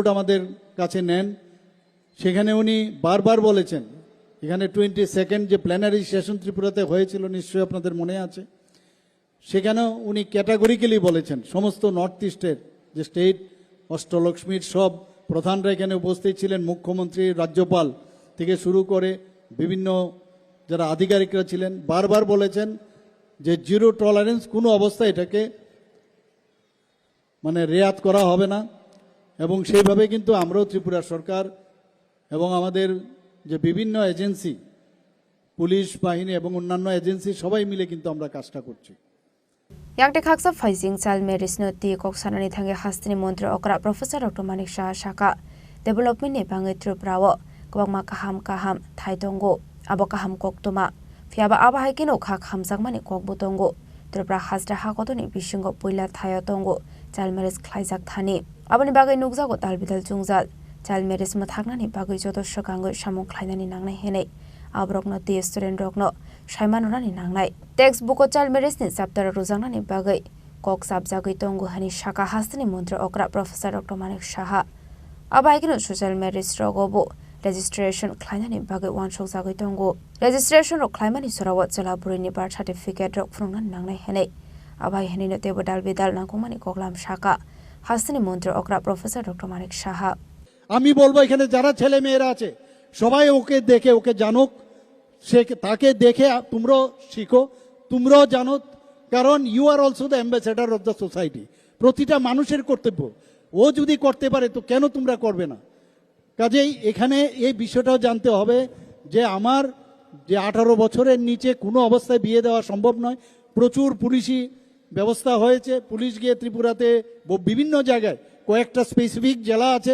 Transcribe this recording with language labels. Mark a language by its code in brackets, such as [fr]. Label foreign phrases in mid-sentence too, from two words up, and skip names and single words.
[bn] আমাদের কাছে নেন সেখানে উনি বারবার বলেছেন এখানে 22nd যে [en] plenary session [bn] ত্রিপুরাতে হয়েছিল নিশ্চয়ই আপনাদের মনে আছে সেখানেও উনি ক্যাটাগরিক্যালি বলেছেন সমস্ত নর্থ ইস্টের যে স্টেট অষ্টলক্ষ্মীর সব প্রধানরা এখানে উপস্থিত ছিলেন মুখ্যমন্ত্রী রাজ্যপাল থেকে শুরু করে বিভিন্ন যারা আধিকারিকরা ছিলেন বারবার বলেছেন যে [en] zero tolerance [bn] কোনো অবস্থায় এটাকে মানে রেয়াত করা হবে না এবং সেইভাবে কিন্তু আমরাও ত্রিপুরা সরকার এবং আমাদের যে বিভিন্ন এজেন্সি পুলিশ বাহিনী এবং অন্যান্য এজেন্সি সবাই মিলে কিন্তু আমরা কাজটা করছি [trp] Yakte Kaksa Faising [en] Child Marriage [trp] Noti Koksanani Thange Hastini Montre Okra Professor Dr. Manik Shaha Shaka Development Bangai Triprawo kwbangma kaham thai tongo abo kaham koktoma phiaba aba haikeno kha khamjakmani kokbo tongo Tripura Hazra hakotoni bisingo poila thayo tongo [en] child marriage [trp] khlaijak thani aboni bagai nukjago dalbidal jungjal [en] child marriage [trp] ma thaknani bagai joto sakangoi samung khlainani nangnai henai abrokno te student rokno saimanurani nangnai textbook o [en] child marriage [trp] ni chapter rujangnani bagai kok sabjagoi tongo hani Shaka hastini mantri okra Professor Dr. Manik Saha abaikino [en] social marriage [trp] rogobo registration khlainani bagai wansok jagoi tongo registration rok khlaimani sorawa chalaburini [en] birth certificate [trp] rok phungnani nangnai henai abai henino tebo dalbidal nangkongmani koklam Shaka hastini mantri okra Professor Dr. Manik Saha [bn] আমি বলবো এখানে যারা ছেলে মেয়েরা আছে সবাই ওকে দেখে ওকে জানুক সে তাকে দেখে তোমরাও শিখো তোমরাও জানো কারণ [en] you are also the ambassador of the society [bn] প্রতিটা মানুষের কর্তব্য ও যদি করতে পারে তো কেন তোমরা করবে না কাজেই এখানে এই বিষয়টাও জানতে হবে যে আমার যে 18 বছরের নিচে কোনো অবস্থায় বিয়ে দেওয়া সম্ভব নয় প্রচুর পুলিশি ব্যবস্থা হয়েছে পুলিশ গিয়ে ত্রিপুরাতে বিভিন্ন জায়গায় কয়েকটা স্পেসিফিক জেলা আছে